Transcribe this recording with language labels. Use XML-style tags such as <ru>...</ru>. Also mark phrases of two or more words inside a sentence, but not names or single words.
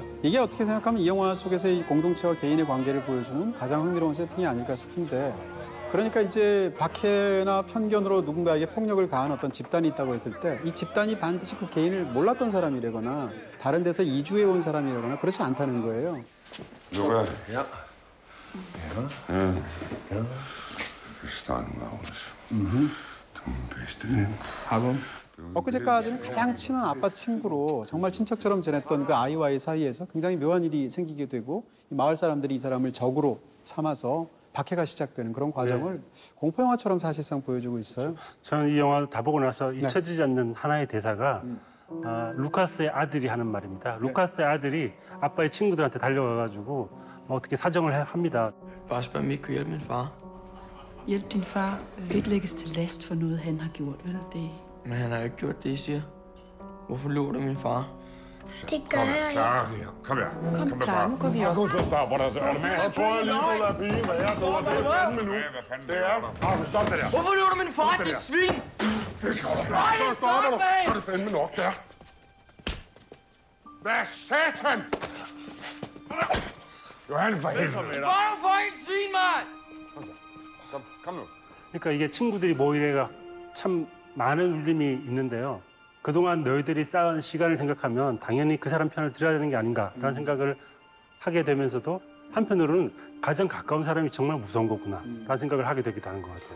<ko>이게 어떻게 생각하면 이 영화 속에서 이 공동체와 개인의 관계를 보여주는 가장 흥미로운 세팅이 아닐까 싶은데 그러니까 이제 박해나 편견으로 누군가에게 폭력을 가한 어떤 집단이 있다고 했을 때 이 집단이 반드시 그 개인을 몰랐던 사람이라거나 다른 데서 이주해 온 사람이라거나 그렇지 않다는 거예요.</ko> <da>Luca. Ja. Ja. Vi starter med Agnes. Du er min bedste ven.</da> <ko>엊그제까지는 가장 친한 아빠 친구로 정말 친척처럼 지냈던 그 아이와의 사이에서 굉장히 묘한 일이 생기게 되고 이 마을 사람들이 이 사람을 적으로 삼아서 박해가 시작되는 그런 과정을 공포영화처럼 사실상 보여주고 있어요. 저는 이 영화를 다 보고 나서 잊혀지지 않는 하나의 대사가 루카스의 아들이 하는 말입니다. 루카스의 아들이 아빠의 친구들한테 달려가가지고 어떻게 사정을 합니다.</ko> <da>Bare spørg, om I ikke kunne hjælpe min far. Hjælp din far. Ikke lægges til last for noget, han har gjort, vel? Det... Men han har jo ikke gjort det, I siger. Hvorfor løber du min far? Det gør jeg ikke. Clara her. Kom her. Kom, Clara, nu går vi op. Markus, så stopper der. Er du med? Jeg tror, jeg lige vil lade pigen være. Det er fandme nu. Det er. Markus, stop det der. Hvorfor løber du min far, dit svin? Det kommer der. Så stopper du. Så er det fandme nok der. Hvad satan? Johan, for helvede. Bare for en svin, mand! Kom nu.</da> <ko>그러니까 이게 친구들이 모이래가 참 많은 울림이 있는데요. 그동안 너희들이 쌓은 시간을 생각하면 당연히 그 사람 편을 들어야 되는 게 아닌가라는 생각을 하게 되면서도 한편으로는 가장 가까운 사람이 정말 무서운 거구나라는 생각을 하게 되기도 하는 것 같아요.</ko>